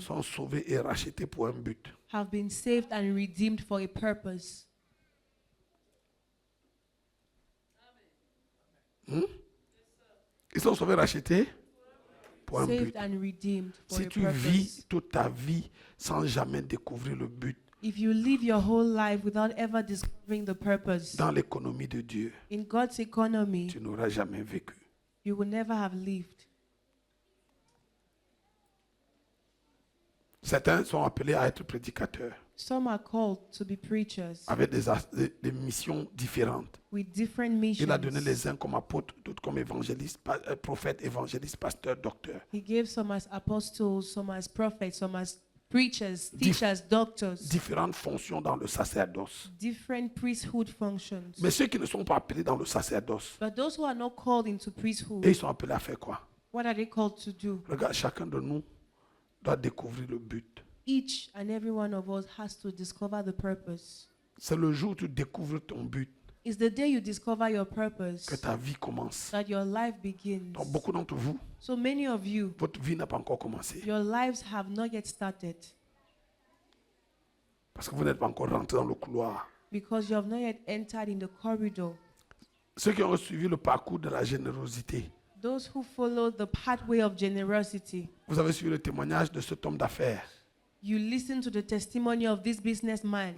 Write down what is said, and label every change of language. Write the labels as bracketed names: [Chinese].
[French] sont sauvés et rachetés pour un but. [English] have been saved and redeemed for a purpose. [French] Ils sont sauvés et rachetés pour un but. [English] Saved and redeemed for [French] Si [English] a [French] tu [English] purpose. [French] vis toute ta vie sans jamais découvrir le but [English] If you live your whole life without ever discovering the purpose [French] dans l'économie de Dieu, [English] in God's economy, [French] tu n'auras jamais vécu. [English] you will never have lived. [French] Certains sont appelés à être prédicateurs [English] Some are called to be preachers [French] avec des missions différentes. [English] with different missions. [French] Il a donné les uns comme apôtres, d'autres comme évangélistes, prophètes, évangélistes, pasteurs, docteurs. [English] He gave some as apostles, some as prophets, some as preachers, teachers, doctors, [French] Différentes fonctions dans le sacerdoce. [English] different priesthood functions. [French] Mais ceux qui ne sont pas appelés dans le sacerdoce, [English] But those who are not called into priesthood, [French] et ils sont appelés à faire quoi? [English] What are they called to do? [French] Regarde, chacun de nous doit découvrir le but. [English] Each and every one of us has to discover the purpose. [French] C'est le jour où tu découvres ton but [English] It's the day you discover your purpose [French] que ta vie commence. [English] that your life begins. [French] Donc, beaucoup d'entre vous, [English] So many of you, [French] votre vie n'a pas encore commencé. [English] your lives have not yet started [French] Parce que vous n'êtes pas encore rentré dans le couloir. [English] because you have not yet entered in the corridor. [French] Ceux qui ont suivi le parcours de la générosité, [English] Those who follow the pathway of generosity, [French] vous avez suivi le témoignage de cet homme d'affaires, [English] you listen to the testimony of this businessman